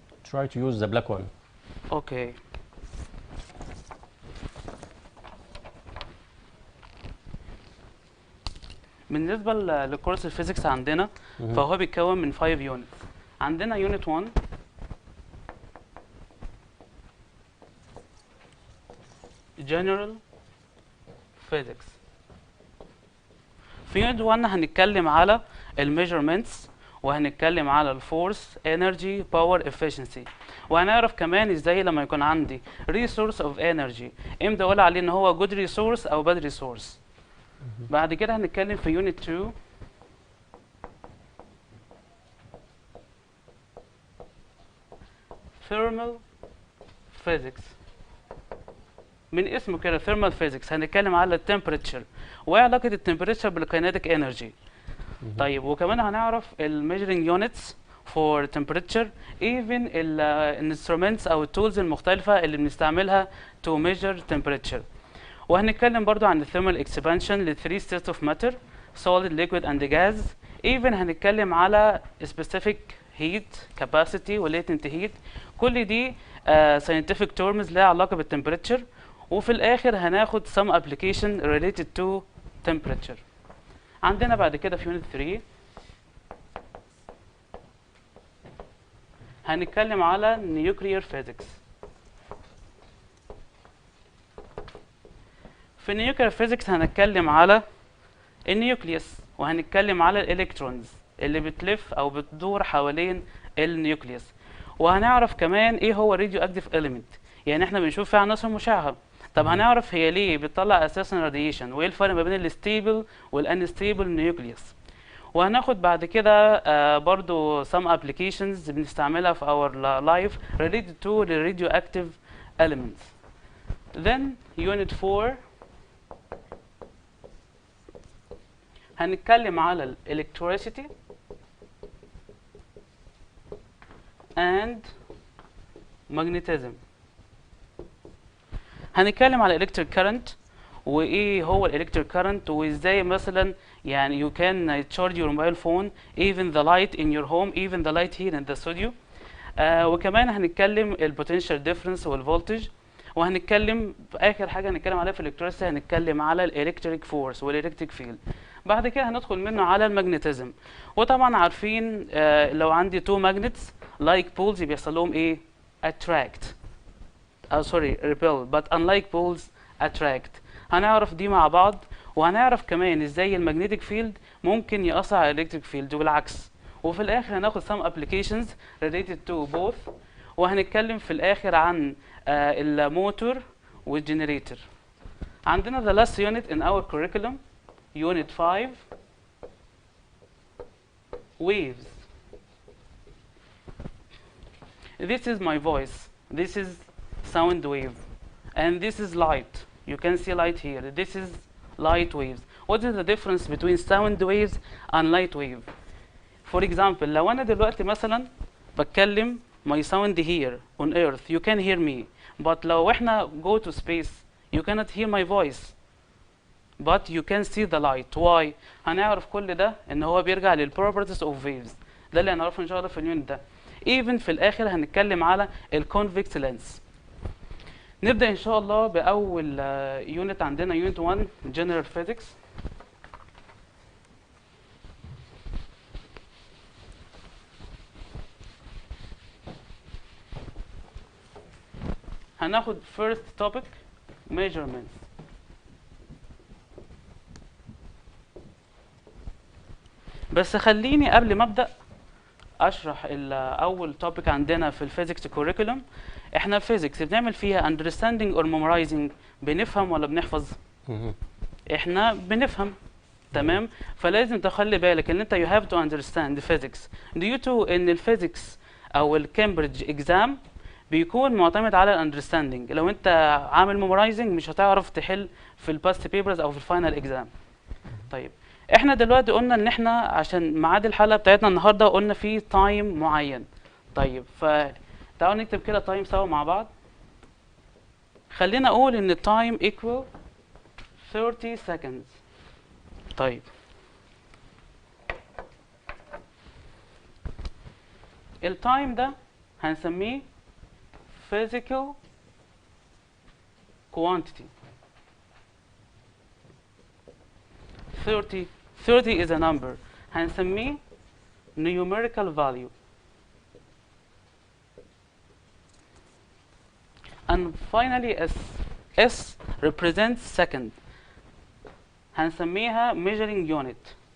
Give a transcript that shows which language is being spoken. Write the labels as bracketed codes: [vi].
[en] Try to use the black one. [ar] اوكي. بالنسبه لكورس الفيزيكس عندنا فهو بيتكون من 5 يونتس. عندنا يونت 1 General Physics. في يونت 1 هنتكلم على الميجرمنتس، وهنتكلم على الفورس، انرجي، باور، افشنسي، وهنعرف كمان ازاي لما يكون عندي ريسورس اوف انرجي امتى اقول عليه ان هو جود ريسورس او باد ريسورس. بعد كده هنتكلم في يونت 2 ثيرمال فيزيكس. من اسمه كده ثيرمال فيزيكس هنتكلم على التمبريتشر وعلاقه التمبريتشر بالكاينيتيك انرجي. طيب وكمان هنعرف الميجرنج يونتس فور temperature، even الانسترومنتس او التولز المختلفه اللي بنستعملها [en] to measure temperature. [ar] وهنتكلم برضو عن الثيرمال اكسبانشن للثري [en] states of matter solid liquid and gas. even [ar] هنتكلم على [en] specific heat capacity و latent heat. [ar] كل دي scientific terms لها علاقه بالتمبريتشر. وفي الاخر هناخد [en] some application related to temperature. [ar] عندنا بعد كده في يونت 3 هنتكلم على nuclear physics. في nuclear physics هنتكلم على النيوكليوس، وهنتكلم على الالكترونز اللي بتلف او بتدور حوالين النيوكليوس. وهنعرف كمان ايه هو راديو اكتيف element، يعني احنا بنشوف فيها عناصر مشعه. طب هنعرف هي ليه بتطلع اساسا راديشن، وايه الفرق ما بين الستيبل والانستيبل نيوكليوس. وهناخد بعد كده برضو [en] some applications [ar] بنستعملها في [en] our life related to the radioactive elements. Then unit 4 [ar] هنتكلم على ال [en] electricity and magnetism. هنتكلم على electric current [ar] وايه هو الالكتريك كارنت، وازاي مثلا يعني [en] you can charge your mobile phone even the light in your home even the light here in the studio. [ar] وكمان هنتكلم البوتنشال ديفرنس والفولتج. وهنتكلم في اخر حاجه هنتكلم عليها في الالكتريسيتي هنتكلم على الالكتريك فورس والالكتريك فيلد. بعد كده هندخل منه على الماجنتيزم. وطبعا عارفين لو عندي تو ماجنتس لايك بولز بيحصل لهم ايه؟ [en] attract sorry repel but unlike poles attract. [ar] هنعرف دي مع بعض، وهنعرف كمان ازاي المagnetic field ممكن يأثر على الالكتريك فيلد والعكس. وفي الاخر هناخد [en] some applications related to both. [ar] وهنتكلم في الاخر عن الموتور والجنريتور. عندنا [en] the last unit in our curriculum unit 5 waves. This is my voice, this is sound wave, and this is light. You can see light here. This is light waves. What is the difference between sound waves and light wave? For example [ar] لو أنا دلوقتي مثلا بتكلم [en] my sound here on earth you can hear me, but [ar] لو إحنا [en] go to space you cannot hear my voice but you can see the light. [ar] why؟ هنعرف كل ده ان هو بيرجع لل [en] properties of waves. [ar] ده اللي هنعرفه ان شاء الله في اليونت ده. even في الاخر هنتكلم على الconvex lens. نبدأ ان شاء الله باول يونت عندنا، يونت 1 general physics. هناخد [en] first topic measurements. [ar] بس خليني قبل ما ابدا اشرح اول topic عندنا في الفيزيكس curriculum. احنا الفيزيكس بنعمل فيها [en] understanding or memorizing، [ar] بنفهم ولا بنحفظ؟ احنا بنفهم، تمام. فلازم تخلي بالك ان انت [en] you have to understand the physics [ar] due to ان الفيزيكس او الكامبريدج اكزام بيكون معتمد على الاندرستاندينج. لو انت عامل ميمورايزنج مش هتعرف تحل في الباست بيبرز او في الفاينل اكزام. طيب احنا دلوقتي قلنا ان احنا عشان ميعاد الحلقه بتاعتنا النهارده قلنا فيه تايم معين. طيب فتعالوا نكتب كده تايم سوا مع بعض. خلينا اقول ان التايم equal 30 seconds. طيب التايم ده هنسميه [en] physical quantity. 30 is a number، [ar] هنسميه [en] numerical value. And finally S represents second، [ar] هنسميها [en] measuring unit.